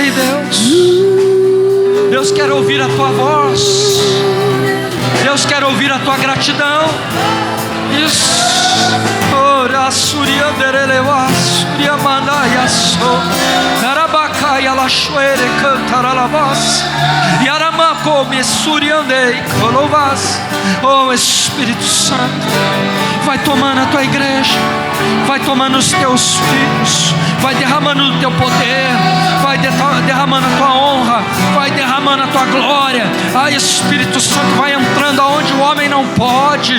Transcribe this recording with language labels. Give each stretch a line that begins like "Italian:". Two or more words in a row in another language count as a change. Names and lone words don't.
Portuguese: Deus. Deus quer ouvir a tua voz. Deus quer ouvir a tua gratidão. Isso. Ora surianderelewa suriamandaya so narabakaya la shoere cantaralabas yaramako me suriandei colovas. Oh Espírito Santo, vai tomando a tua igreja, vai tomando os teus filhos, vai derramando o teu poder, vai derramando a tua honra, vai derramando a tua glória. Ah, Espírito Santo, vai entrando aonde o homem não pode.